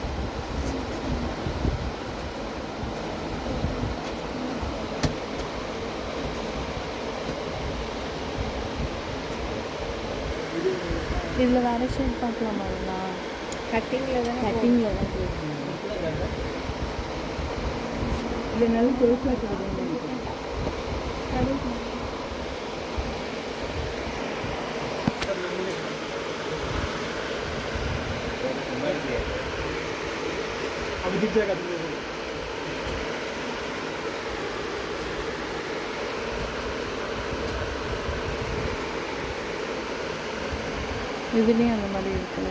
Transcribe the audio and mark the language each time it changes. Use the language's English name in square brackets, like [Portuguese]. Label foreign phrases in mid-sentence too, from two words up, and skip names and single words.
[Tamil] இதில் வேறு ஷேட் பார்க்கலாமா? கட்டிங்கில் தான் கட்டிங்கில் தான் போயிருக்கோம். இல்லை நல்ல பெருசாக கிடையாது. [Hindi] अभी दिख जाएगा तुम्हें. [Tamil] இதுலேயும் அந்த மாதிரி இருக்குல்ல.